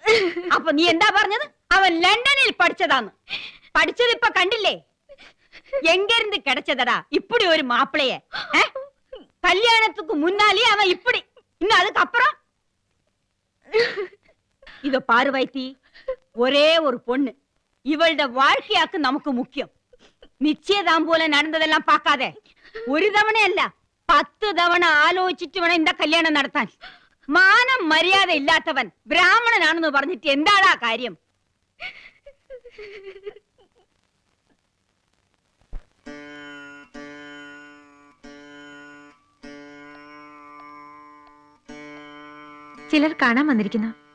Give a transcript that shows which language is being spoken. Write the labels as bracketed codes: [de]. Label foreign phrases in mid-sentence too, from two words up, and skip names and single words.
[ml] അപ്പൊ നീ എന്താ പറഞ്ഞത്? അവൻ ലണ്ടനിൽ പഠിച്ചതാന്ന്. പഠിച്ചത് ഇപ്പൊ കണ്ടില്ലേ? [ta] എങ്കിருந்து கிடைச்சதடா இப்படி ஒரு மாப்பிளைய. கல்யாணத்துக்கு முன்னாலே அவன் இப்படி, இன்னும் அதுக்கு அப்புறம் இதோ பாரு வைத்தி, ஒரே ஒரு பொண்ணு, இவளோட வாழ்க்கையாக்கு நமக்கு முக்கியம். நிச்சயதாம்பூலம் நடந்ததெல்லாம் பார்க்காதே. [ml] ഒരു തവണയല്ല 10 തവണ ആലോചിച്ചിട്ട് വേണം இந்த കല്യാണം നടത്താൻ. മാനം മര്യാദ ഇല്ലാത്തവൻ ബ്രാഹ്മണനാണെന്ന് പറഞ്ഞിട്ട് എന്താടാ കാര്യം? ചിലർ കാണാൻ വന്നിരിക്കുന്നു.